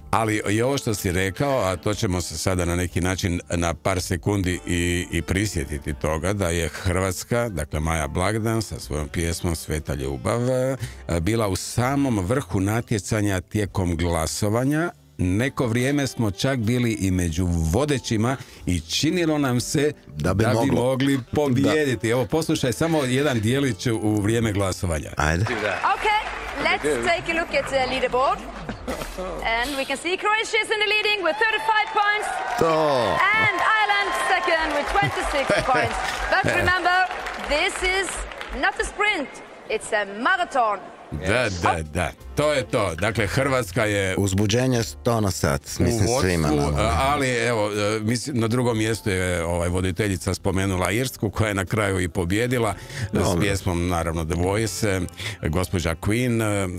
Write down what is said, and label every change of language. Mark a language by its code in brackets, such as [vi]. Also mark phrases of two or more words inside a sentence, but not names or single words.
[hr] Ali i ovo što si rekao, a to ćemo se sada na neki način na par sekundi i prisjetiti toga, da je Hrvatska, dakle Maja Blagdan sa svojom pjesmom Sveta ljubav, bila u samom vrhu natjecanja tijekom glasovanja. Neko vrijeme smo čak bili i među vodećima i činilo nam se da bi mogli pobijediti. Evo, poslušaj samo jedan dijelić u vrijeme glasovanja. Ajde. [en] Okay, let's take a look at the leaderboard. And we can see Croatia is in the leading with 35 points. And Ireland second with 26 points. But remember, this is not a sprint, it's a marathon. [hr] Da, to je to. Dakle, Hrvatska je uzbuđenje 100 na sat, mislim svima nama. Ali evo, na drugom mjestu je voditeljica spomenula Irsku, koja je na kraju i pobjedila s pjesmom, naravno, The Voice, gospođa Queen.